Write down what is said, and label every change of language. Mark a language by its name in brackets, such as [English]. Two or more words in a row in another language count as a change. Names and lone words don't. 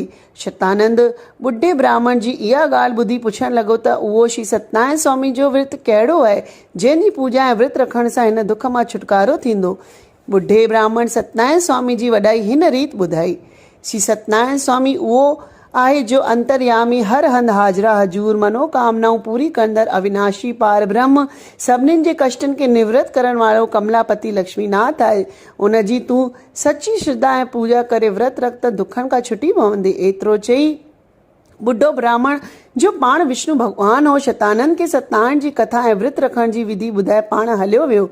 [Sindhi] शतानंद ॿुढे ब्राह्मण जी इहा ॻाल्हि ॿुधी पुछणु लॻो त उहो श्री सत्यनारायण स्वामी जो विर्त कहिड़ो आहे जंहिंजी पूजा ऐं विर्त रखण सां हिन दुख मां छुटकारो थींदो? ॿुढे ब्राह्मण सत्यनारायण स्वामी जी वॾाई हिन रीति ॿुधाई। श्री सत्यनारायण स्वामी उहो आहे जो अंतर्यामी, हर हंधि हाज़िरा हजूर, मनोकामनाऊं पूरी कंदड़, अविनाशी पार ब्रह्म, सभिनीनि जे कष्टनि खे निवृत्त करण वारो कमलापति लक्ष्मीनाथ आहे। उन जी तूं सची श्रद्धा ऐं पूजा करे विर्त रख त दुखनि खां छुटी पवंदी। एतिरो चई ॿुढो ब्राह्मण जो पाण विष्णु भॻवानु हो, शतानंद खे सत्यनारायण जी कथा ऐं विर्त रखण जी विधि ॿुधाए पाण हलियो वियो।